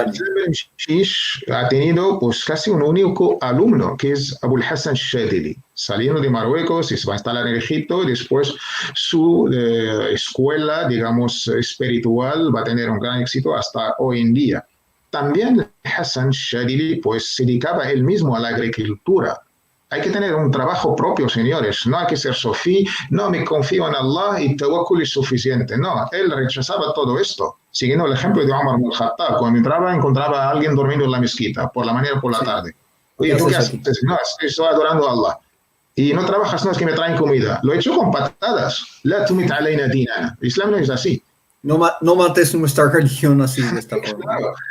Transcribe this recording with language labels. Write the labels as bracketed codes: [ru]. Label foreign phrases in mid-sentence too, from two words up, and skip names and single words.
[es] Abdeslam bin Mshish ha tenido pues, casi un único alumno, que es Abul Hasan al-Shadhili, saliendo de Marruecos y se va a instalar en Egipto, y después su escuela, digamos, espiritual va a tener un gran éxito hasta hoy en día. También Hasan al-Shadhili pues, se dedicaba él mismo a la agricultura. Hay que tener un trabajo propio, señores. No hay que ser sofí, no me confío en Allah y tawakkul es suficiente. No, él rechazaba todo esto. Siguiendo el ejemplo de Omar ibn al-Khattab, cuando encontraba a alguien dormido en la mezquita, por la mañana o por la tarde. Oye, ¿tú qué haces? No, estoy adorando a Allah. Y no trabajas, no, es que me traen comida. Lo he hecho con patadas. [ar] لا تمت علينا ديننا. [es] El Islam no es así. No mates nuestra religión así, de esta forma. Claro.